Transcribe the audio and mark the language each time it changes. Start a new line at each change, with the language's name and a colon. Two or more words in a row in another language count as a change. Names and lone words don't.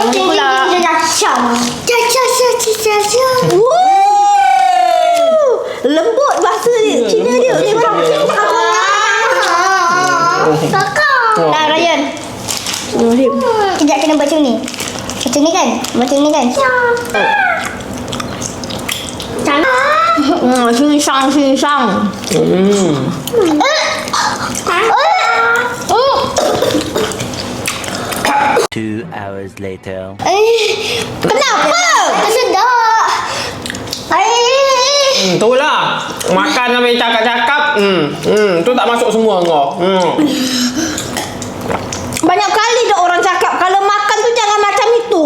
Malay: Yang pula. Lembut bahasa dia. Cina dia. Ni orang Kakak. Tak Ryan. Sekejap kena baca ni. Baca ni kan? Baca ni kan? Sing sang.
English: Two hours later.
Malay: Kenapa? Sedap. Itulah. Makan sampai cakap-cakap. Tu tak masuk semua kau. Banyak kali dah orang cakap kalau makan tu jangan macam itu.